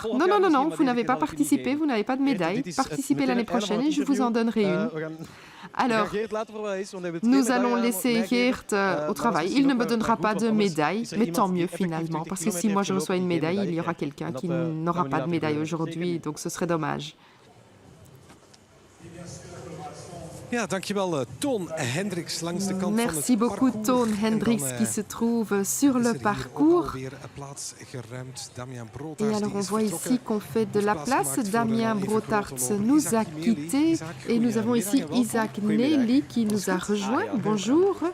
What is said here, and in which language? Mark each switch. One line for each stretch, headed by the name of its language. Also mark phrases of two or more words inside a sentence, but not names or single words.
French: Non, vous n'avez pas participé, vous n'avez pas de médaille. Participez l'année prochaine et je vous en donnerai une. Alors, nous allons laisser Geert au travail. Il ne me donnera pas de médaille, mais tant mieux finalement, parce que si moi je reçois une médaille, il y aura quelqu'un qui n'aura pas de médaille aujourd'hui, donc ce serait dommage.
Dutch: Ja, dankjewel Toon Hendricks langs de kant
French: Merci beaucoup Toon Hendricks qui se trouve sur le parcours. Et alors on voit ici qu'on fait de la place. Damien Brotaerts nous a quittés et nous avons ici Isaac Nelly qui nous a rejoint. Bonjour.